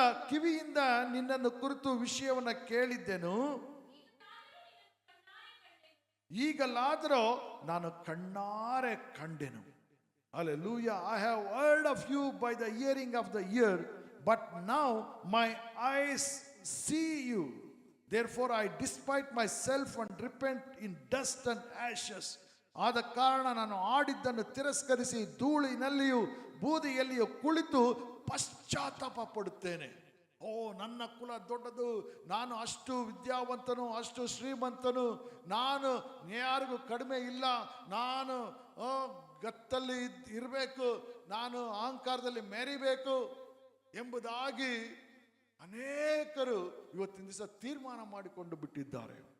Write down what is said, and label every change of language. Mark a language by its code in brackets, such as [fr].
[kn] ಕಿವಿಯಿಂದ ನಿನ್ನನ್ನು ಕುರಿತು ವಿಷಯವನ್ನ ಕೇಳಿದ್ದೆನು, ಈಗಲಾದರೂ ನಾನು ಕಣ್ಣಾರೆ ಕಂಡೆನು. [en] Hallelujah. I have heard of you by the hearing of the ear, but now my eyes see you. Therefore I despite myself and repent in dust and ashes. [kn] ಆದ ಕಾರಣ ನಾನು ಆಡಿದ್ದನ್ನು ತಿರಸ್ಕರಿಸಿ ಧೂಳಿನಲ್ಲಿಯೂ ಬೂದಿಯಲ್ಲಿಯೂ ಕುಳಿತು ಪಶ್ಚಾತ್ತಾಪ ಪಡುತ್ತೇನೆ. ಓ, ನನ್ನ ಕುಲ ದೊಡ್ಡದು, ನಾನು ಅಷ್ಟು ವಿದ್ಯಾವಂತನು, ಅಷ್ಟು ಶ್ರೀಮಂತನು, ನಾನು ಯಾರಿಗೂ ಕಡಿಮೆ ಇಲ್ಲ, ನಾನು ಗತ್ತಲ್ಲಿ ಇರಬೇಕು, ನಾನು ಅಹಂಕಾರದಲ್ಲಿ ಮೆರಿಬೇಕು ಎಂಬುದಾಗಿ ಅನೇಕರು ಇವತ್ತಿನ ದಿವಸ ತೀರ್ಮಾನ ಮಾಡಿಕೊಂಡು ಬಿಟ್ಟಿದ್ದಾರೆ.